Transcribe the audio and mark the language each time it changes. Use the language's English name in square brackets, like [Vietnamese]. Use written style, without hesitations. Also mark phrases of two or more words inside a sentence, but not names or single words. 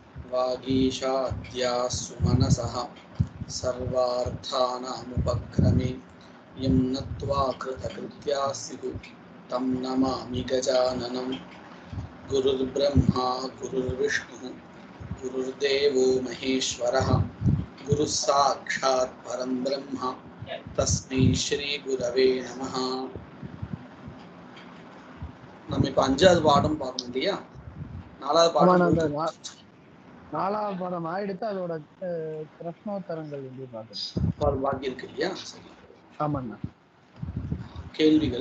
[Sanskrit] वागीशाद्या सुमनसः सर्वार्थानामुपक्रमे यं नत्वा कृतकृत्या स्युः तं नमामि गजाननं गुरुर्ब्रह्मा गुरुर्विष्णुः गुरुर्देवो महेश्वरः गुरुः साक्षात् परं ब्रह्म तस्मै श्री गुरवे नमः. [Tamil] நம்ம இப்போ 5வது பாடம் பார்க்கணும் இல்லையா? 4வது பாடம் நாலாவது பாடம் ஆயிடுத்து. அதோட பிரஷ்னோத்தரங்கள் வந்து பார்க்கணும். பாக்கி இருக்கு இல்லையா? சரி, ஆமாண்ணா. கேள்விகள்.